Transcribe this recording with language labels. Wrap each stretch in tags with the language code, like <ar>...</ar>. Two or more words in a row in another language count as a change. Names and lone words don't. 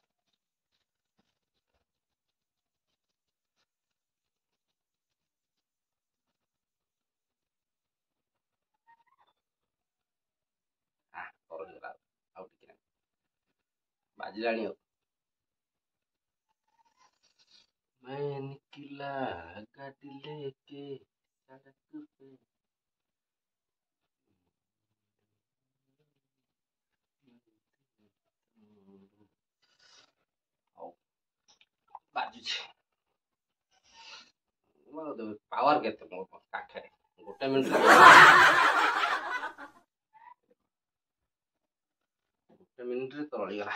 <or>ଆଉ ଟିକେ ବାଜିଲାଣି ଆଉ।</or> <hi>मैं निकला गाड़ी लेके सड़क पे।</hi> <or>ବାଜୁଛି ପାୱାର କେତେ ମୋ ପାଖରେ? 1 ମିନିଟରେ 1 ମିନିଟରେ ତରଳିଗଲା।</or>